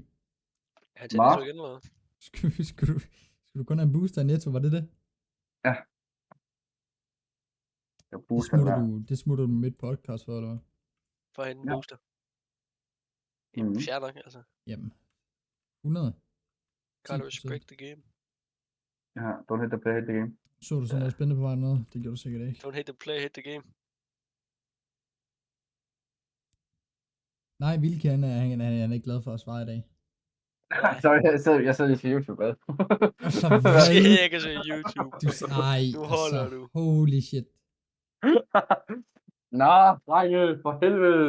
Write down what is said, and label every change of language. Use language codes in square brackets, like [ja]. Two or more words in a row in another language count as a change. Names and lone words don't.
[da] Ja, til Netto igen, eller hvad? Skulle du kun have en booster i Netto, var det det? Ja. Jeg booster Det smutter du midt podcast for, eller hvad? For at hente en Ja. booster. Jamen, Mhm. fair nok, altså. Jamen. 100. [en] Gotta 10%. respect the game. Ja, don't hit the play, hit the game. [da] Så du sådan noget spændende på vej ned? Det gjorde du sikkert ikke. [en] Don't hit the play, hit the game. [da] Nej, Vilke, han er ikke glad for at svare i dag. Sorry, jeg sad lige til YouTube, hvad? Altså, Jeg kan se YouTube. Ej, Nu holder altså, du. [en] holy shit. [da] Nå, drenge, for helvede.